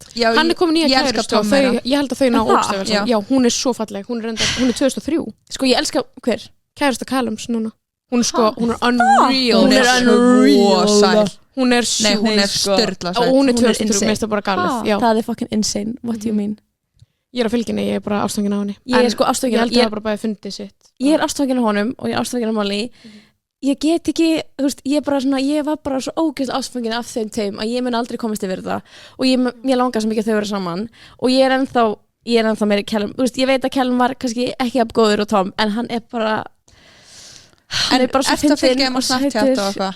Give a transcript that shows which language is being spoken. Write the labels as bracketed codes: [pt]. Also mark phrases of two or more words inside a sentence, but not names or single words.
[is] Já, hann er komin nýja kærustu og ég held að þau ná ógstlega. Já, hún er svo falleg, hún er 2003. Sko, ég elska, hver? Kærusta Callums núna. Hún er sko, hún er unreal. Hún er unreal sæl. Hún er sjúk. Nei, hún er störla sæl. Og hún er 2003, mér finnst það bara galið. Það er [en] fucking insane, what do you mean? [is] Ég er að fylgja henni, ég er bara ástfangin á henni. Ég er sko ástfangin. Ég held að það bara bæði fundið sitt. Ég er ástfangin á honum og ég er ástfangin á Molly. Ég get ekki, þú veist, ég var bara svo ógeðslega ástfangin af þeim tveim að ég mun aldrei komast yfir það og ég langar svo mikið að þau vera saman og ég er ennþá meiri Callum, þú veist, ég veit að Callum var kannski ekki af góður og Tom, en hann er bara svo fyndinn og sætur.